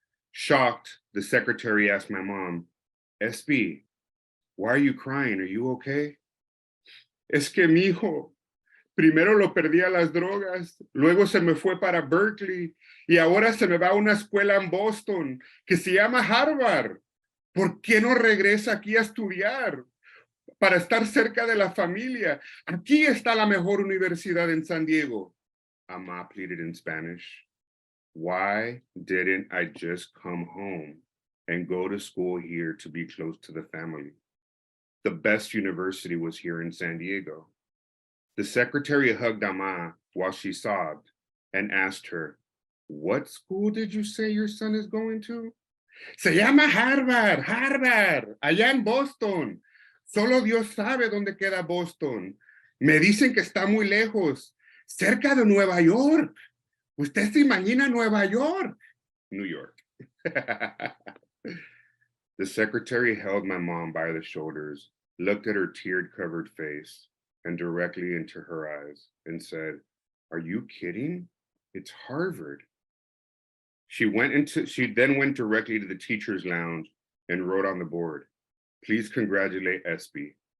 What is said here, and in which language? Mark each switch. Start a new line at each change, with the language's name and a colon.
English: Shocked, the secretary asked my mom, "SB, why are you crying? Are you okay?"
Spanish: "Es que mijo, Primero lo perdí a las drogas, luego se me fue para Berkeley y ahora se me va a una escuela en Boston que se llama Harvard. ¿Por qué no regresa aquí a estudiar? Para estar cerca de la familia. Aquí está la mejor universidad en San Diego.
English: Ama pleaded in Spanish. Why didn't I just come home and go to school here to be close to the family? The best university was here in San Diego. The secretary hugged Ama while she sobbed and asked her, "What school did you say your son is going to?"
Spanish: Se llama Harvard, Harvard, allá en Boston. Solo Dios sabe dónde queda Boston. Me dicen que está muy lejos, cerca de Nueva York. ¿Usted se imagina Nueva York?
English: New York. The secretary held my mom by the shoulders, looked at her tear-covered face and directly into her eyes and said, "Are you kidding? It's Harvard." She then went directly to the teacher's lounge and wrote on the board, "Please congratulate Espy.